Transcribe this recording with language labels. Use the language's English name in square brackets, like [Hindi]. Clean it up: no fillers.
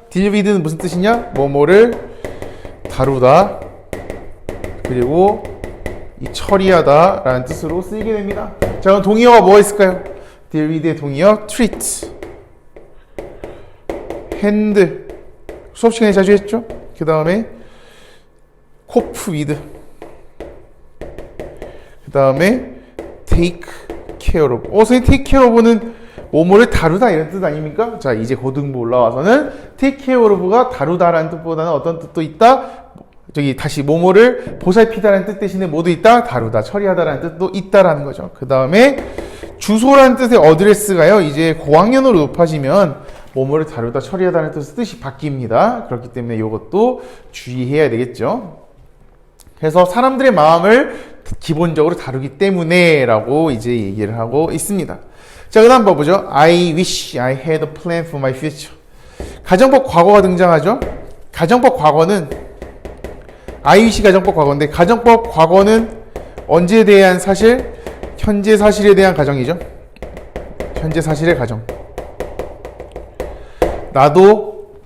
[Korean] deal with는 무슨 뜻이냐? 뭐뭐를 다루다, 그리고 이 처리하다 라는 뜻으로 쓰이게 됩니다. 자, 그럼 동의어가 뭐가 있을까요? deal with의 동의어 treat, hand, 수업 시간에 자주 했죠? 그 다음에 cope with, 그 다음에 take care of. 선생님, take care of는 뭐뭐를 다루다 이런 뜻 아닙니까? 자, 이제 고등부 올라와서는 take care of가 다루다라는 뜻보다는 어떤 뜻도 있다? 저기 다시 뭐뭐를 보살피다라는 뜻 대신에 뭐도 있다? 다루다, 처리하다라는 뜻도 있다라는 거죠. 그 다음에 주소라는 뜻의 어드레스가요, 이제 고학년으로 높아지면 뭐뭐를 다루다, 처리하다는 뜻이 바뀝니다. 그렇기 때문에 이것도 주의해야 되겠죠. 그래서 사람들의 마음을 기본적으로 다루기 때문에 라고 이제 얘기를 하고 있습니다. 자, 그 다음 봐보죠. [English] I wish I had a plan for my future. [Korean] 가정법 과거가 등장하죠. 가정법 과거는 I wish 가정법 과거인데, 가정법 과거는 언제에 대한 사실? 현재 사실에 대한 가정이죠. 현재 사실의 가정. 나도